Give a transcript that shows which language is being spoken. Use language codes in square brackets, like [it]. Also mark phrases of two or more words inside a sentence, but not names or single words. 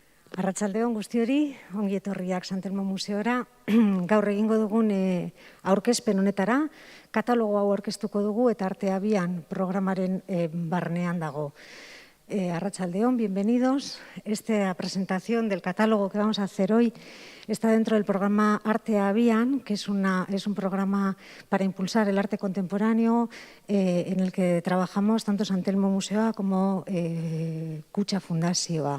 [eu] Arratsaldeon guztiori, ongi etorriak Santelmo Museora. Gaur egingo dugun aurkezpen honetara, katalogo hau aurkeztuko dugu eta Arte Abian programaren barnean dago. Arratsaldeon, [es] bienvenidos. Esta presentación del catálogo que vamos a hacer hoy está dentro del programa Arte Abian, que es un programa para impulsar el arte contemporáneo en el que trabajamos tanto Santelmo Museoa como Kutxa Fundazioa.